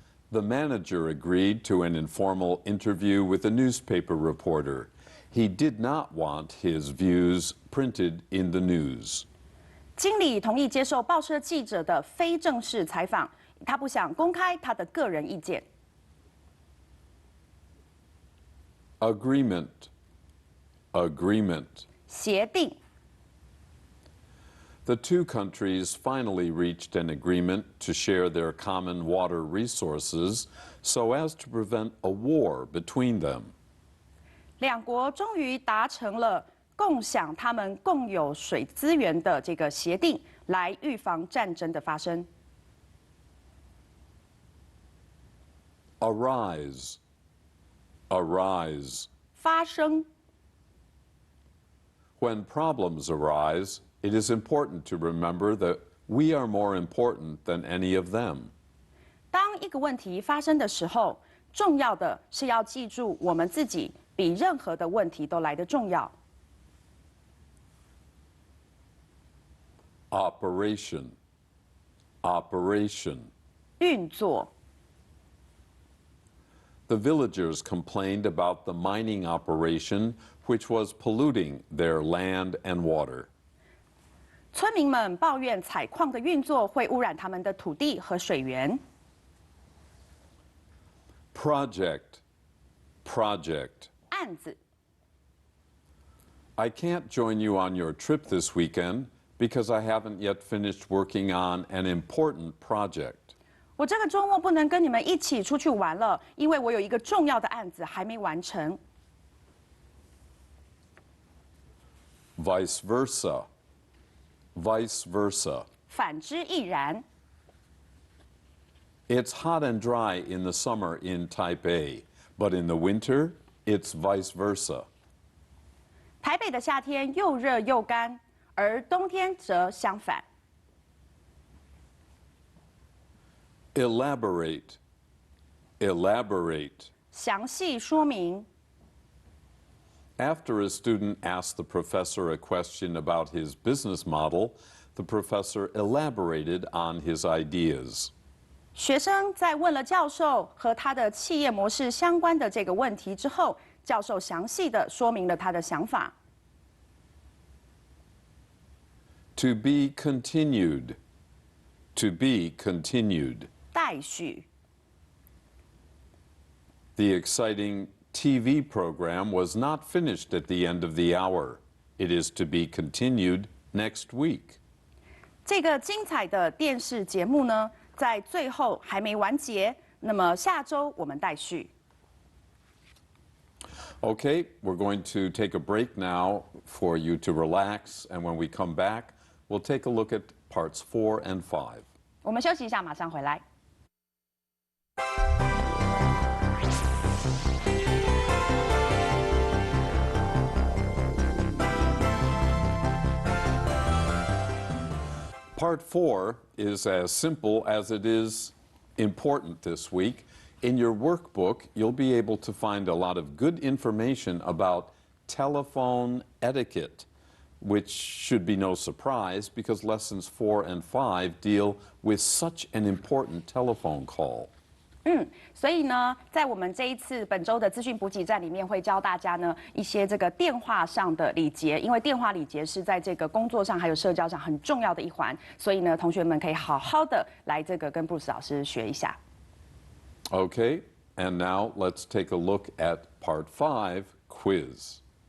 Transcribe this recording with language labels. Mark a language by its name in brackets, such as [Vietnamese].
[English] The manager agreed to an informal interview with a newspaper reporter. He did not want his views printed in the news. [Chinese] 经理同意接受报社记者的非正式采访，他不想公开他的个人意见。 [English] Agreement. Agreement. [Chinese] 协定。 [English] The two countries finally reached an agreement to share their common water resources so as to prevent a war between them. [Chinese] 两国终于达成了共享他们共有水资源的这个协定，来预防战争的发生。 [English] Arise. Arise. [Chinese] 发生。 [English] When problems arise, it is important to remember that we are more important than any of them. [Chinese] 当一个问题发生的时候，重要的是要记住我们自己比任何的问题都来得重要。 [English] Operation. Operation. [Chinese] 运作。 [English] The villagers complained about the mining operation, which was polluting their land and water. [Chinese] 村民们抱怨采矿的运作会污染他们的土地和水源。 [English] Project. Project. [Chinese] 案子。 [English] I can't join you on your trip this weekend because I haven't yet finished working on an important project. [Chinese] 我这个周末不能跟你们一起出去玩了，因为我有一个重要的案子还没完成。 [English] Vice versa. Vice versa. [Chinese] 反之亦然。 [English] It's hot and dry in the summer in Taipei, but in the winter, it's vice versa. [Chinese] 台北的夏天又热又干，而冬天则相反。 [English] Elaborate. Elaborate. [Chinese] 详细说明。 [English] After a student asked the professor a question about his business model, the professor elaborated on his ideas. [Chinese] 学生在问了教授和他的企业模式相关的这个问题之后，教授详细的说明了他的想法。 [English] To be continued. To be continued. [Chinese] 待续。 [English] The exciting TV program was not finished at the end of the hour. It is to be continued next week. [Chinese] 这个精彩的电视节目呢，在最后还没完结，那么下周我们待续。 [English] Okay, we're going to take a break now for you to relax, and when we come back, we'll take a look at parts 4 and 5. [Chinese] 我们休息一下，马上回来。 [English] Part 4 is as simple as it is important this week. In your workbook, you'll be able to find a lot of good information about telephone etiquette, which should be no surprise because lessons 4 and 5 deal with such an important telephone call. [Chinese] 所以呢，在我们这一次本周的资讯补给站里面，会教大家呢一些这个电话上的礼节，因为电话礼节是在这个工作上还有社交上很重要的一环，所以呢，同学们可以好好的来这个跟布鲁斯老师学一下。 [English] Okay, and now let's take a look at Part 5, Quiz.